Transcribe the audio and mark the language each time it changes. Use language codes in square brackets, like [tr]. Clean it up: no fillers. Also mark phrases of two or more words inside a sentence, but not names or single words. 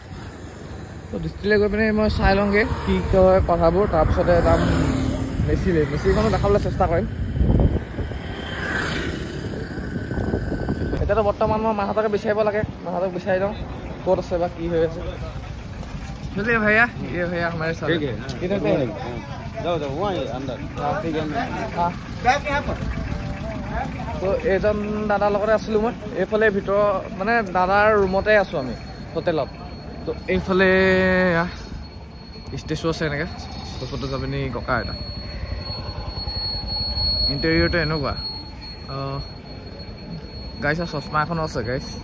[as] তো দৃষ্টিলৈ গৈ পিনে মই চাই লওঁগৈ কি কয় কথাবোৰ, তাৰপিছতে যাম মেচিখনো দেখাবলৈ চেষ্টা কৰিম। এতিয়াতো বৰ্তমান মই মাহঁতকে বিচাৰিব লাগে, মাহঁতক বিচাৰি লওঁ ক'ত আছে বা কি হৈ আছে। [hi] चलिए भैया, ये भैया हमारे साथ किधर पे जाओ वहाँ अंदर। ठीक है। [as] তো এইজন দাদাৰ লগতে আছিলোঁ মই। এইফালে ভিতৰৰ মানে দাদাৰ ৰুমতে আছোঁ আমি হোটেলত। তো এইফালে ষ্টেচু আছে এনেকৈ, ফটো যাবিনি ককা এটা। ইণ্টেৰিয়ৰটো এনেকুৱা গাইছ, চশমা এখনো আছে গাইছ।